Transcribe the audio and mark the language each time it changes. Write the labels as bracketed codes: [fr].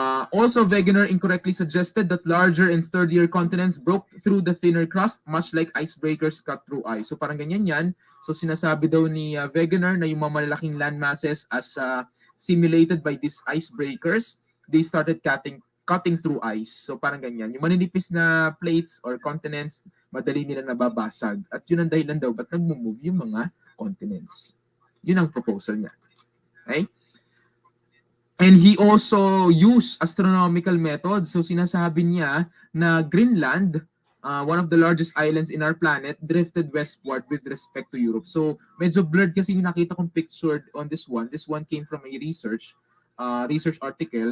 [en] Also, Wegener incorrectly suggested that larger and sturdier continents broke through the thinner crust, much like icebreakers cut through ice. [tl] So parang ganyan yan. So sinasabi daw ni Wegener na yung mga malalaking land masses [en] as simulated by these icebreakers, they started cutting through ice. [tl] So parang ganyan. Yung maninipis na plates or continents, madali nila nababasag. At yun ang dahilan daw ba't nag-move yung mga continents. Yun ang proposal niya. Okay? [en] And he also used astronomical methods. [tl] So sinasabi niya na [en] Greenland, one of the largest islands in our planet, drifted westward with respect to Europe. [tl] So medyo blurred kasi yung nakita kong picture [en] on this one. This one came from a research article.